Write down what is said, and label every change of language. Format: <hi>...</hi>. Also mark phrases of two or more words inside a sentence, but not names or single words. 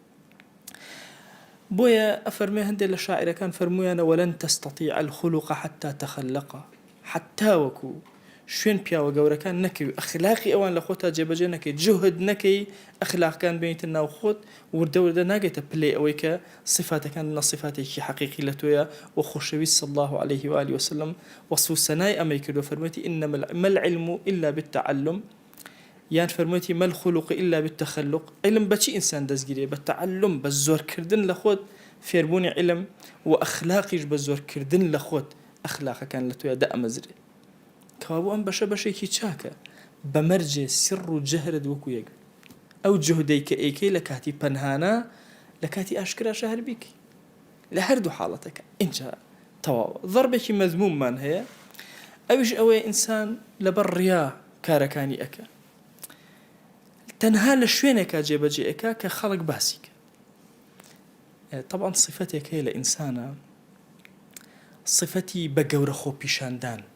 <ckb>بۆیە ئەفەرمێ هەندێک لە شاعیرەکان فەرمویانە</ckb> <ar>وەلەن تەستەطیع الخلق حتى تخلق</ar> <ckb>حتى وەکو شوێن پیاوە گەورەکان نەکەوی ئەخلاقی ئەوان لە خۆتا جێبەجێ نەکەی جوهد نەکەی ئەخلاقەکان بێنیتە ناو خۆت وردە وردە ناگێتە پلێ ئەوەی کە صفاتەکان نە صفاتێکی حەقیقی لە تۆیە و خۆشەویست</ckb> <ar>صلی الله عليه وآله وسلم</ar> <ckb>وەصف سەنای ئەمەی کردو فەرموویەتی</ckb> <ar>إنما العلم إلا بالتعلم</ar> <ckb>یان فەرموویەتی</ckb> <ar>ما الخلق إلا بالتخلق</ar> <ckb>علم بەچی ئینسان دەستگیرێ بە تعلم بە زۆرکردن لە خۆت فێربوونی علم و ئەخلاقیش بە زۆرکردن لە خۆت ئەخلاقەکان لە تۆیە دەئەمەزرێ کەوابوو ئەم بەشێکی چاکە بەمەرجێ سر و جەهرت وەکو یەک ئەو جهدەی کە ئەیکەی لە کاتی پەنهانە لە کاتی ئاشکراشە هەر بیکەی لە هەردوو حاڵەتەکە اینجا تەواوە ضەربێکی مەذموممان هەیە ئەویش ئەوەیە ئینسان لەبەر ڕیا کارەکانی ئەکە تەنها لە شوێنێکا جێبەجێ ئەکا کە خەڵک باسی کە طبعا صفەتێک هەیە لە ئینسانە صفەتی بە گەورە خۆ پیشاندان</ckb>